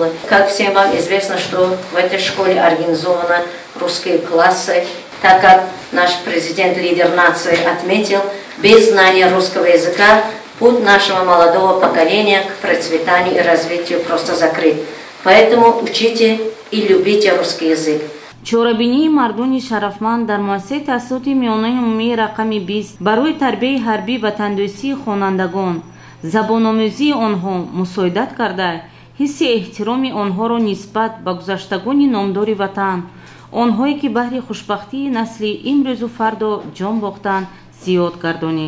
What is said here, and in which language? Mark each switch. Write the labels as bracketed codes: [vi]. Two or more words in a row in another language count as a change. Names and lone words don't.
[ru] Как всем вам известно, что в этой школе организованы русские классы, так как наш президент, лидер нации, отметил, без знания русского языка путь нашего молодого поколения к процветанию и развитию просто закрыт. Поэтому учите и любите русский язык. [tg] чорабинии мардони шарафманд дар муассисаи таҳсилоти миёнаи умумии рақами 20 барои тарбияи ҳарбӣ ва тандурустии хонандагон, забономӯзии онҳо мусоидат карда, ҳисси эҳтироми онҳоро нисбат ба гузаштагони номдори ватан, онҳое ки баҳри хушбахтии насли имрӯзу фардо ҷон бохтанд, зиёд гардонед.